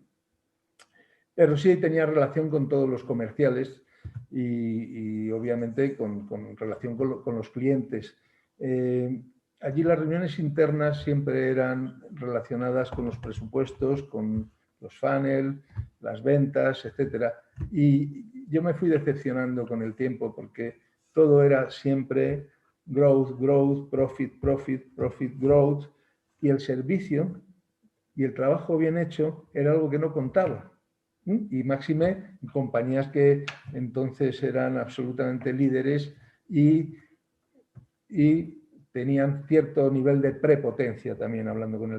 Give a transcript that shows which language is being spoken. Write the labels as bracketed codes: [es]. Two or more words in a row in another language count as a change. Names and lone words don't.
[es] Pero sí tenía relación con todos los comerciales y obviamente con relación con los clientes. Allí las reuniones internas siempre eran relacionadas con los presupuestos, con los funnel, las ventas, etc. Y yo me fui decepcionando con el tiempo porque todo era siempre [en] growth, growth, profit, profit, profit, growth, [es] y el servicio y el trabajo bien hecho era algo que no contaba. Y máxime compañías que entonces eran absolutamente líderes y tenían cierto nivel de prepotencia también hablando con el